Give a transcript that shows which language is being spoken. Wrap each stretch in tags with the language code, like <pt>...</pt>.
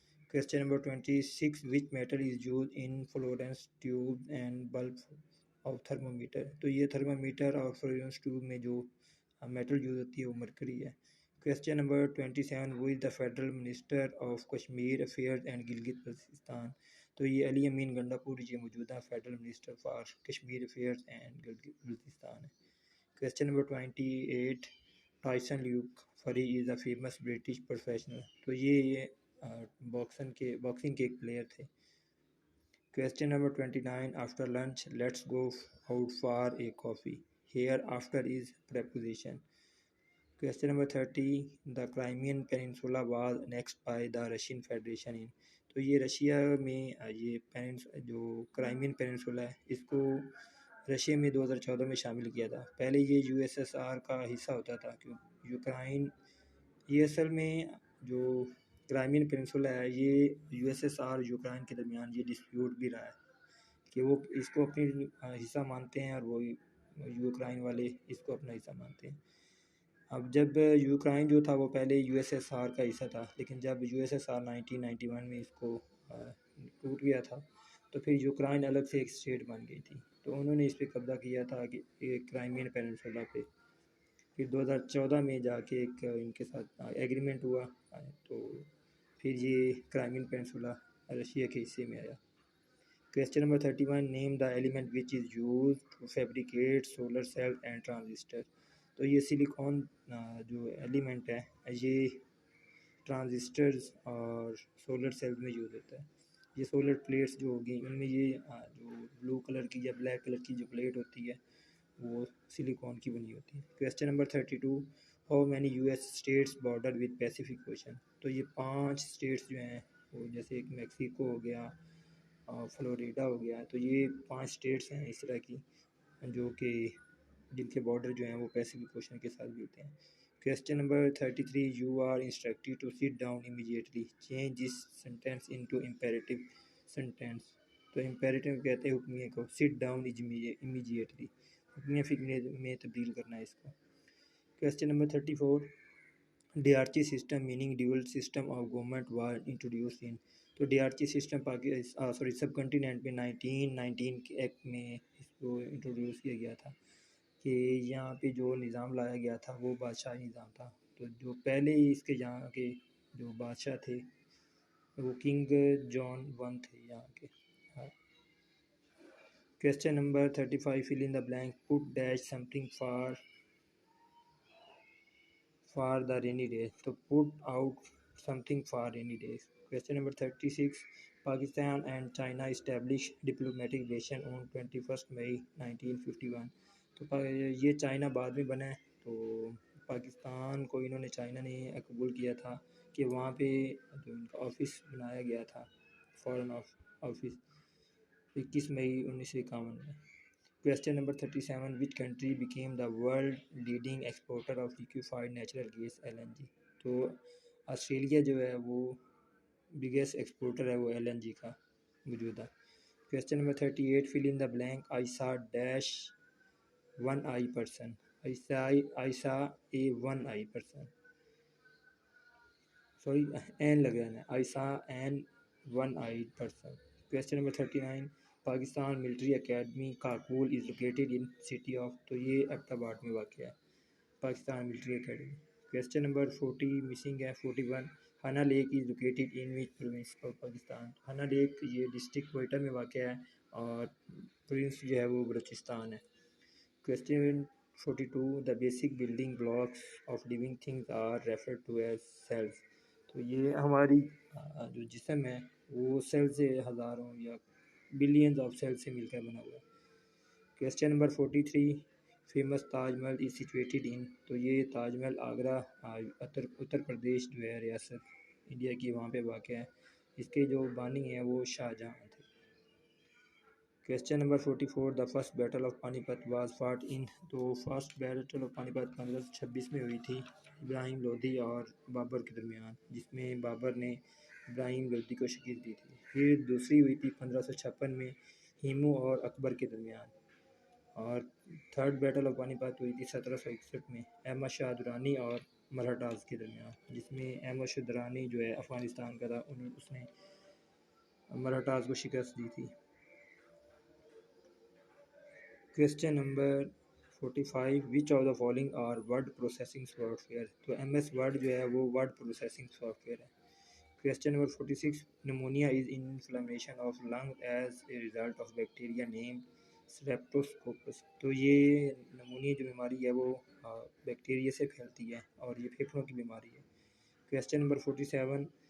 <en>Question number 26، which metal is use in fluorescent tube and bulb of thermometer?</en> <ur>تو یہ thermometer اور Florence tube میں جو metal use ہوتی ہے وہ مرکری ہے۔</ur> <en>Question number 27، who is the federal minister of Kashmir affairs and Gilgit Baltistan?</en> <ur>تو یہ علی امین گنڈا پور یہ موجودہ federal minister for Kashmir affairs and Gilgit Baltistan ہے۔</ur> <en>Question number 28، Tyson Luke Fury is a famous British professional?</en> <ur>تو یہ باکسنگ کے ایک پلیئر تھے۔</ur> <en>Question number 29. After lunch, let's go out for a coffee. Here after is preposition. Question number 30. The Crimean Peninsula was annexed by the Russian Federation in.</en> <ur>تو یہ Russia میں یہ جو کرائمین پیننسولا ہے اس کو رشیا میں 2014 میں شامل کیا تھا۔ پہلے یہ یو ایس ایس آر کا حصہ ہوتا تھا یوکرائن۔ یہ اصل میں جو کرائمین پیننسولا ہے یہ U S S R Ukraine کے درمیان یہ ڈسپیوٹ بھی رہا ہے کہ وہ اس کو اپنی حصہ مانتے ہیں اور وہ یوکرائن والے اس کو اپنا حصہ مانتے ہیں۔ اب جب یوکرائن جو تھا وہ پہلے یو ایس ایس آر کا حصہ تھا، لیکن جب یو ایس ایس آر 1991 میں اس کو ٹوٹ گیا تھا تو پھر یوکرائن الگ سے ایک اسٹیٹ بن گئی تھی، تو انہوں نے اس پہ قبضہ کیا تھا کہ کرائمین پیننسولا پہ۔ پھر 2014 میں جا کے ایک ان کے ساتھ ایگریمنٹ ہوا تو پھر یہ کرائمین پیننسولا رشیا کے حصے میں آیا۔</ur> <en>Question number 31. Name the element which is used to fabricate solar cell and transistor.</en> <ur>تو یہ سلیکون جو ایلیمنٹ ہے یہ ٹرانزسٹرز اور سولر سیلز میں یوز ہوتا ہے۔ یہ سولر پلیٹس جو ہوگی ان میں یہ جو بلو کلر کی یا بلیک کلر کی جو پلیٹ ہوتی ہے وہ سلیکون کی بنی ہوتی ہے۔</ur> <en>Question number 32. How many US states border with Pacific Ocean.</en> <ur>تو یہ 5 اسٹیٹس جو ہیں وہ جیسے ایک میکسیکو ہو گیا، فلوریڈا ہو گیا، تو یہ 5 اسٹیٹس ہیں اس طرح کی جو کہ جن کے بارڈر جو ہیں وہ پیسیفک اوشن کے ساتھ ملتے ہیں۔</ur> <en>Question number 33. You are instructed to sit down immediately. Change this sentence into imperative sentence.</en> <ur>تو imperative کہتے ہیں حکمیہ کو،</ur> <en>sit down immediately</en> <ur>حکمیہ فعل میں تبدیل کرنا ہے اس کو۔</ur> <en>Question number 34. D R C system meaning dual system of government was introduced in.</en> <ur>تو ڈی آر سی سسٹم سب کنٹیننٹ میں 1919 کے ایکٹ میں اس کو انٹروڈیوس کیا گیا تھا کہ یہاں پہ جو نظام لایا گیا تھا وہ بادشاہی نظام تھا۔ تو جو پہلے ہی اس کے یہاں کے جو بادشاہ تھے وہ کنگ جان 1 تھے یہاں کے۔</ur> <en>Question number 35. Fill in the blank. Put dash something for the rainy days. تو put out something for rainy days. Question number 36. Pakistan and China established diplomatic relation on 21st May 1951.</en> <ur>تو یہ China بعد میں بنا ہے، تو پاکستان کو انہوں نے چائنا نے قبول کیا تھا کہ وہاں پہ جو ان کا آفس بنایا گیا تھا فارن آفس 21 مئی 1951 میں۔</ur> <en>Question number 37. Which country became the world leading exporter of liquefied natural gas LNG.</en> <ur>تو آسٹریلیا جو ہے وہ بگیسٹ ایکسپورٹر ہے وہ LNG کا موجودہ۔</ur> <en>Question number 38. Fill in the blank. I saw dash one-eye person. I saw a one-eye person. Sorry, an</en> <ur>لگانا ہے.</ur> <en>I saw an one-eyed person. Question number 39. Pakistan military academy Kakul is located in city of.</en> <ur>تو یہ Abbott آباد میں واقع ہے Pakistan military academy.</ur> <en>Question number 40</en> <ur>missing ہے 41.</ur> <en>Hanna lake is located in which province of Pakistan.</en> <ur>ہنا لیک یہ ڈسٹرکٹ کوئٹہ میں واقع ہے اور پروونس جو ہے وہ بلوچستان ہے۔</ur> <en>Question 42. The basic building blocks of living things are referred to as cells.</en> <ur>تو یہ ہماری جو جسم ہے وہ سیل سے ہزاروں یا بلینز آف سیل سے مل کر بنا ہوا ہے۔</ur> <en>Question number 43. Famous Taj Mahal is situated in.</en> <ur>تو یہ تاج محل آگرہ اتر پردیش جو ہے ریاست انڈیا کی وہاں پہ واقع ہے۔ اس کے جو بانی ہیں وہ شاہ جہاں تھے۔</ur> <en>Question number 44. The first battle of Panipat was fought in.</en> <ur>تو فرسٹ بیٹل آف پانی پت 1526 میں ہوئی تھی ابراہیم لودھی اور بابر کے درمیان، جس میں بابر نے ابراہیم لودھی کو شکست دی تھی۔ پھر دوسری ہوئی تھی 1556 میں ہیمو اور اکبر کے درمیان، اور تھرڈ بیٹل آف پانی پت ہوئی تھی 1761 میں احمد شاہ درانی اور مراٹھاز کے درمیان، جس میں احمد شاہ درانی جو ہے افغانستان کا تھا اس نے مراٹھاز کو شکست دی تھی۔</ur> <en>Question number 45. Which of the following are word processing software.</en> <ur>تو MS Word جو ہے وہ word processing software ہے۔</ur> <en>Question number 46. Pneumonia is inflammation of lung as a result of bacteria named Streptococcus.</en> <ur>تو یہ نمونیا جو بیماری ہے وہ بیکٹیریا سے پھیلتی ہے اور یہ پھیپھڑوں کی بیماری ہے۔</ur> <en>Question number 47.</en>